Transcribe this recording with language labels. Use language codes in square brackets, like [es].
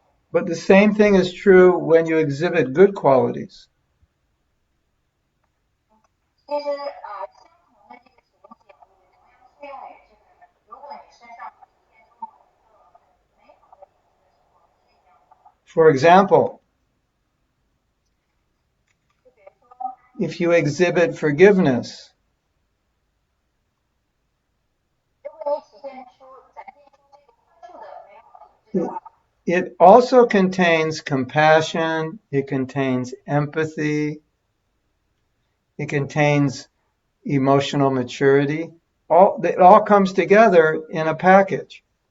[en] But the same thing is true when you exhibit good qualities. [zh] 其实相同的这个情景也同样适用于就是如果你身上体现出某一个很美好的品质的时候是一样的。 [en] For example, [zh] 就比如说， [en] if you exhibit forgiveness, [zh] 如果你展现出这个宽恕的美好品质的话， [en] it also contains compassion, it contains empathy, it contains emotional maturity. It all comes together in a package.